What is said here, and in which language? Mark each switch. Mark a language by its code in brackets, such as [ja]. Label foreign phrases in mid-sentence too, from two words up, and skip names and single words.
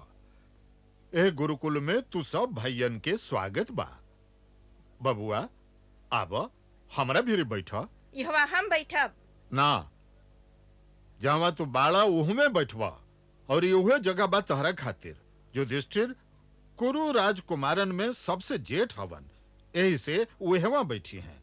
[bho] ए गुरुकुल में तू सब भाइयन के स्वागत बा। बबुआ आब हमरा भी बैठा। यहवा हम बैठब ना, जहाँ तू बाड़ा उह में बैठवा, और उहे जगह बा तहरा खातिर। युधिष्ठिर कुरु राजकुमारन में सबसे जेठ हवन, यही से उहवा बैठी हैं।